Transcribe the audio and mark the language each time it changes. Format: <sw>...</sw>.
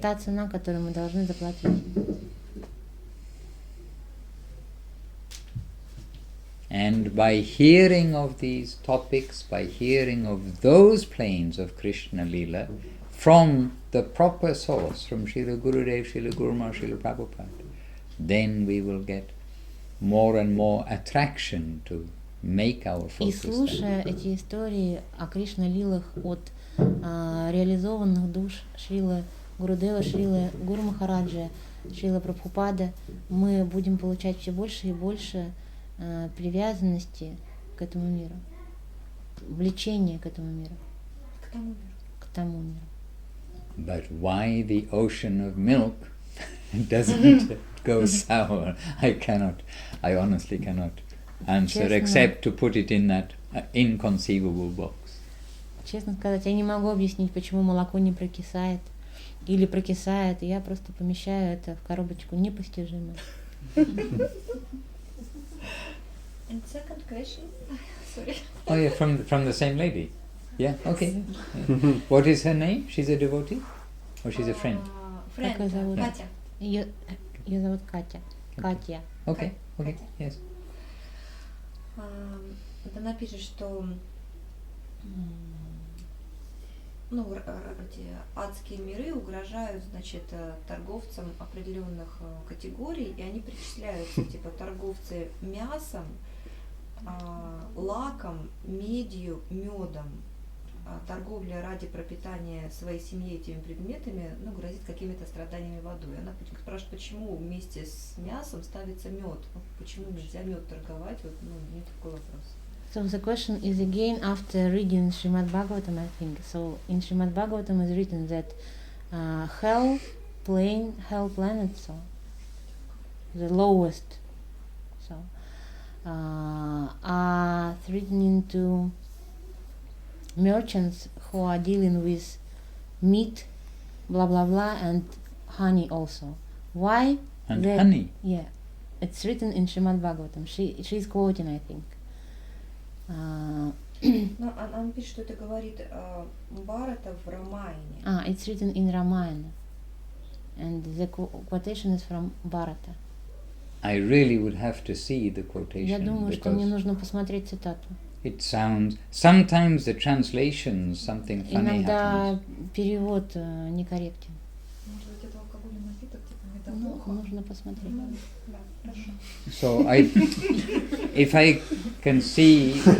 <ru>та цена, которую мы должны заплатить.</ru> <en>And by hearing of these topics, by hearing of those planes of Krishna Lila, from the proper source, from Srila Gurudev, Srila Guru Maharaj, Srila Prabhupada, then we will get more and more attraction to make our</en> <ru>И</ru> <en>focus.</en> <ru>слушая эти истории о Кришна-лилах от реализованных душ Шрилы Гурудева, Шрилы Гуру Махараджа, Шрилы Прабхупада, мы будем получать все больше и больше привязанности к этому миру, влечения к этому миру, к тому миру.</ru> <en>But why the ocean of milk doesn't go sour, I honestly cannot answer,</en> <ru>Честно.</ru> <en>except to put it in that inconceivable box.</en> <ru>Честно сказать, я не могу объяснить, почему молоко не прокисает или прокисает, и я просто помещаю это в коробочку непостижимое.</ru> <en>And second question, sorry. Oh yeah, from the same lady. Yeah, okay. Yeah. What is her name? She's a devotee? Or she's a friend? Friend,</en> <ru>Как ее зовут? Катя. Ее зовут Катя. Катя.</ru> <en>Okay, okay, yes.</en> <ru>Вот она пишет, что эти адские миры угрожают, значит, торговцам определенных категорий, и они причисляются, типа, торговцы мясом, лаком, медью, медом. Торговля ради пропитания своей семьи этими предметами, грозит какими-то страданиями в аду. И она спрашивает, почему вместе с мясом ставится мед? Почему нельзя мед торговать? Мне такой вопрос.</ru> <en>So the question is again after reading Srimad Bhagavatam, I think. So in Srimad Bhagavatam is written that hell planet, so the lowest, so are threatening to merchants who are dealing with meat, blah blah blah, and honey also. Why? And honey. Yeah, it's written in Srimad Bhagavatam. She's quoting, I think.</en> <ru>Она пишет, что это говорит Бхарата в Рамайне.</ru> <en>It's written in Ramayana, and the quotation is from Bharata. I really would have to see the</en> <ru>Я</ru> <en>quotation</en> <ru>думаю, что мне</ru> <en>because</en> <ru>нужно посмотреть цитату.</ru> <en>it sounds. Sometimes the translations, something funny</en> <ru>Иногда</ru> <en>happens.</en> <ru>перевод некорректен. Может быть, это алкогольный напиток, типа Ну, метабуха? нужно посмотреть. Ну, да, хорошо.</ru> <en>So if I can see,</en>